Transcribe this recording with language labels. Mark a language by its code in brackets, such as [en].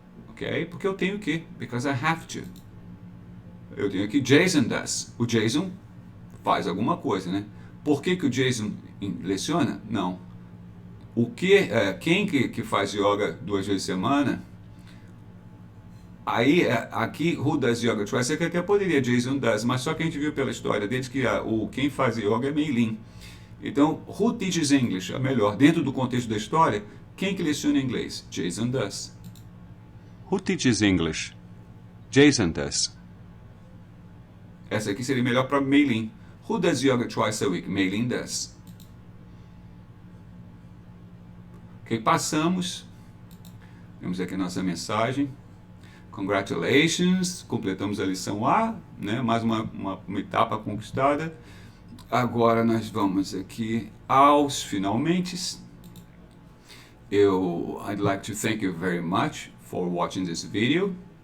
[pt] Ok? Porque eu tenho que. [en] Because I have to. [pt] Eu tenho aqui [en] Jason does. [pt] O Jason faz alguma coisa, né? Por que o Jason leciona? Não. O que, quem que faz yoga 2 vezes por semana? [en] Aí, aqui, who does yoga twice? [pt] Você até poderia, Jason does, mas só que a gente viu pela história deles que quem faz yoga é Meilin. [en] Então, who teaches English? [pt] É melhor. Dentro do contexto da história, quem que leciona inglês? [en] Jason does. Who teaches English? Jason does. [pt] Essa aqui seria melhor para Meilin. [en] Who does yoga twice a week? Meilin does. [pt] Ok, passamos. Temos aqui a nossa mensagem. Congratulations, completamos a lição A, né? Mais uma etapa conquistada. Agora nós vamos aqui aos finalmente. [en] I'd like to thank you very much for watching this video.